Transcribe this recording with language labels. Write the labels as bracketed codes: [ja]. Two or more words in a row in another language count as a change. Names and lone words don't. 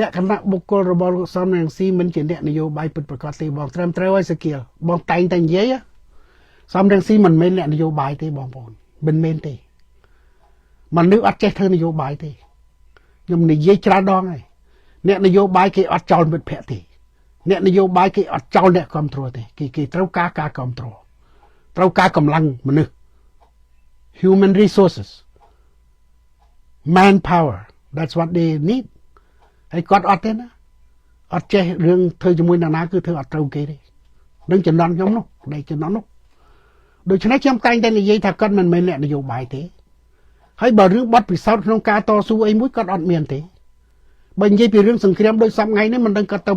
[km] ក្ខណៈបុគ្គលរបស់លោកសំរងស៊ីមិនជាអ្នកនយោបាយពិតប្រាកដទេបងត្រឹមត្រូវហើយសកៀលបងតែងតែនិយាយសំរងស៊ីមិនមែនអ្នកនយោបាយទេបងប្អូនមិនមែនទេមនុស្សអត់ចេះធ្វើនយោបាយទេខ្ញុំនិយាយច្រើនដងហើយអ្នកនយោបាយគេអត់ចោលមិត្តភក្តិទេអ្នកនយោបាយគេអត់ចោលអ្នកគ្រប់គ្រងទេគេត្រូវការគ្រប់គ្រងត្រូវការកម្លាំងមនុស្ស [en] human resources manpower that's what they need [km] ហើយគាត់អត់ទេណាអត់ចេះរឿងធ្វើជាមួយអ្នកណាគឺធ្វើអត់ត្រូវគេទេនឹងចំណន់ខ្ញុំនោះដែលចំណន់នោះដូច្នេះខ្ញុំតែងតែនិយាយថាគាត់មិនមែនអ្នកនយោបាយទេហើយបើរឿងបត់ពិសោធន៍ក្នុងការតស៊ូអីមួយគាត់អត់មានទេបើនិយាយពីរឿងសង្គ្រាមដូចសពថ្ងៃនេះមិនដឹងគាត់ទៅ